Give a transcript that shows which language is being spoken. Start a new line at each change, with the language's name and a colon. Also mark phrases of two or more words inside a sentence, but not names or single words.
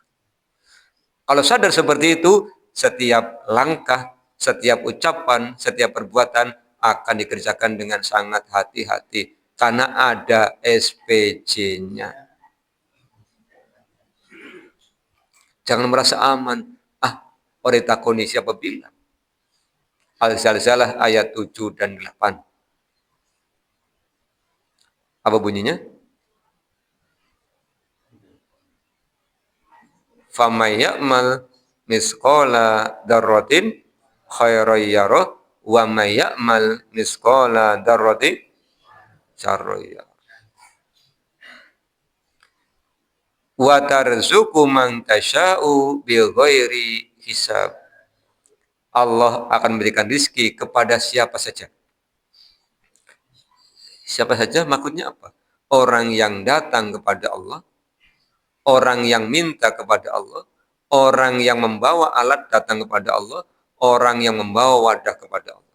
Indonesian: Kalau sadar seperti itu, setiap langkah, setiap ucapan, setiap perbuatan akan dikerjakan dengan sangat hati-hati karena ada SPJ-nya. Jangan merasa aman. Orang takoni siapa bilang? Al-Zalzalah ayat 7 dan 8. Apa bunyinya?
Arabic: فمن يعمل مثقال ذرة خيرا يره ومن يعمل مثقال ذرة شرا يره. وترزق من تشاء بغير حساب.
Indonesian: Allah akan memberikan rezeki kepada siapa saja. Siapa saja maksudnya apa? Orang yang datang kepada Allah, orang yang minta kepada Allah, orang yang membawa alat datang kepada Allah, orang yang membawa wadah kepada Allah.